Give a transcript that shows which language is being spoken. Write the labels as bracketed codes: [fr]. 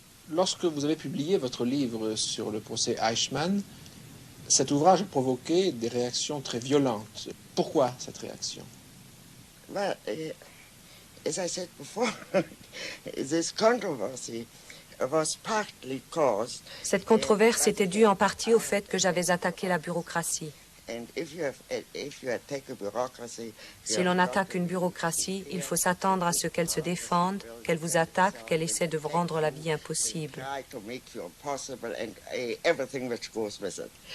[fr] Lorsque vous avez publié votre livre sur le procès Eichmann, Cet ouvrage a provoqué des réactions très violentes. Pourquoi cette réaction? [en] Well, as I said before, this controversy was partly caused. [fr] Cette controverse était due en partie au fait que j'avais attaqué la bureaucratie. [en] And if you attack a bureaucracy, [fr] Si l'on attaque une bureaucratie, il faut s'attendre à ce qu'elle se défende, qu'elle vous attaque, qu'elle essaie de vous rendre la vie impossible. [en] try to make you impossible and everything which goes with it.